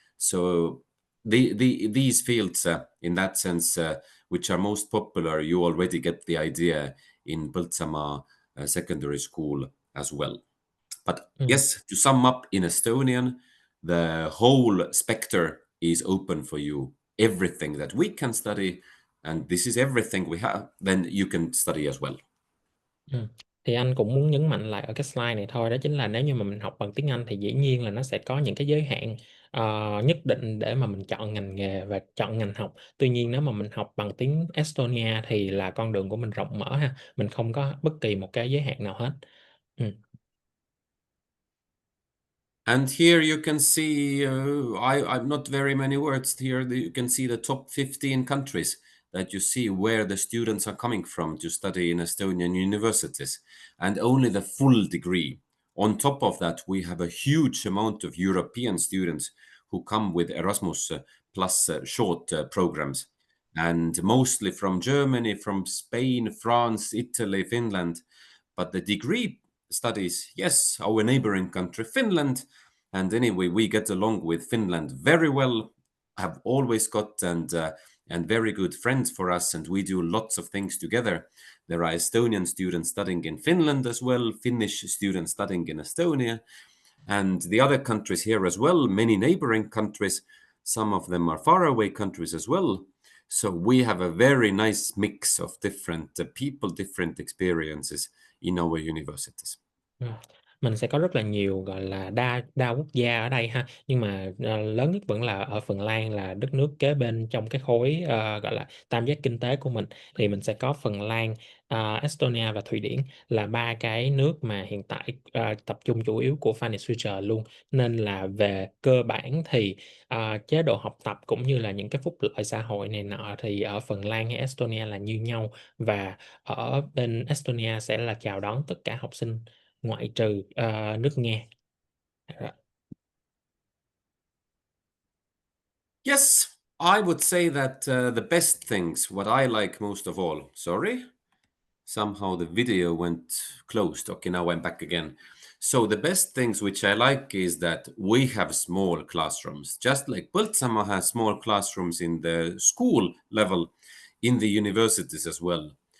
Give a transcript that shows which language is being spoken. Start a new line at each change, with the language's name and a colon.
English: So these fields, in that sense, which are most popular, you already get the idea in Põltsamaa secondary school as well. But yes, to sum up in Estonian, the whole spectrum is open for you. Everything that we can study, and this is everything we have, then you can study as well.
Vietnamese: Thì anh cũng muốn nhấn mạnh lại ở cái slide này thôi, đó chính là nếu như mà mình học bằng tiếng Anh thì dĩ nhiên là nó sẽ có những cái giới hạn nhất định để mà mình chọn ngành nghề và chọn ngành học. Tuy nhiên nếu mà mình học bằng tiếng Estonia thì là con đường của mình rộng mở ha, mình không có bất kỳ một cái giới hạn nào hết.
English: And here you can see, I'm not very many words here. You can see the top 15 countries that you see where the students are coming from to study in Estonian universities, and only the full degree. On top of that, we have a huge amount of European students who come with Erasmus plus short programs, and mostly from Germany, from Spain, France, Italy, Finland. But the degree studies, yes, our neighboring country, Finland. And anyway, we get along with Finland very well, have always got and very good friends for us, and we do lots of things together. There are Estonian students studying in Finland as well, Finnish students studying in Estonia, and the other countries here as well, many neighboring countries. Some of them are faraway countries as well. So we have a very nice mix of different people, different experiences in our universities.
Vietnamese: Mình sẽ có rất là nhiều, gọi là, đa quốc gia ở đây ha, nhưng mà, lớn nhất vẫn là ở Phần Lan là đất nước kế bên trong cái khối, gọi là, tam giác kinh tế của mình. Thì mình sẽ có Phần Lan, Estonia và Thụy Điển là 3 cái nước mà hiện tại, tập trung chủ yếu của Finnish Future luôn. Nên là về cơ bản thì, chế độ học tập cũng như là những cái phúc lợi xã hội này nọ thì ở Phần Lan hay Estonia là như nhau, và ở bên Estonia sẽ là chào đón tất cả học sinh ngoại trừ nước Nghe.
English: Yes, I would say that the best things, what I like most of all, sorry, somehow the video went closed. Okay, now I'm back again. So the best things which I like is that we have small classrooms, just like Põltsamaa has small classrooms in the school level, in the universities as well.